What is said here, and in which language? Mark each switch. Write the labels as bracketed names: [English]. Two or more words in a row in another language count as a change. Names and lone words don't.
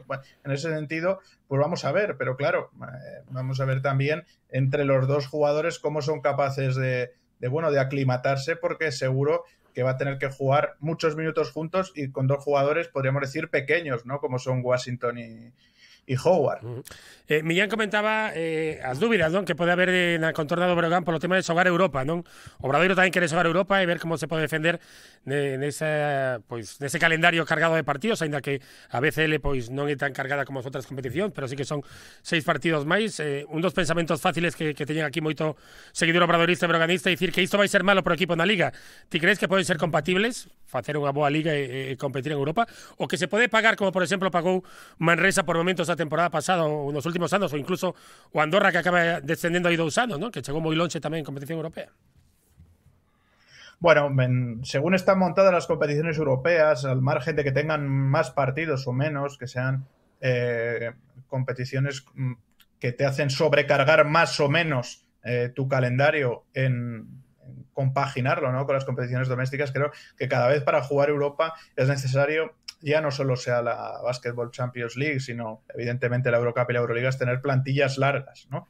[Spanish] Bueno, en ese sentido, pues vamos a ver, pero claro, vamos a ver también entre los dos jugadores cómo son capaces de aclimatarse, porque seguro que va a tener que jugar muchos minutos juntos y con dos jugadores, podríamos decir, pequeños, ¿no? Como son Washington y Howard. [Galician] Millán comentaba as dúbidas, non, que pode haber na contorna do Breogán polo tema de xogar Europa, non? O Obradoiro tamén quere xogar Europa e ver como se pode defender nese calendario cargado de partidos, aínda que a BCL pois non é tan cargada como as outras competicións, pero sí que son 6 partidos máis. Un dos pensamentos fáciles que teñen aquí moito seguidor obradoirista e breoganista, dicir que isto vai ser malo pro equipo na Liga. Ti crees que poden ser compatibles, facer unha boa Liga e competir en Europa, o que se pode pagar, como por exemplo pagou Manresa por momentos a temporada pasada ou nos últimos anos, ou incluso o Andorra, que acaba descendendo aí 2 anos, ¿no? Que chegou moi longe tamén en competición europea? [Spanish] Bueno, según están montadas las competiciones europeas, al margen de que tengan más partidos o menos, que sean competiciones que te hacen sobrecargar más o menos tu calendario en compaginarlo, ¿no?, con las competiciones domésticas. Creo que cada vez para jugar Europa es necesario, ya no solo sea la Basketball Champions League, sino evidentemente la Eurocup y la Euroliga, es tener plantillas largas, ¿no?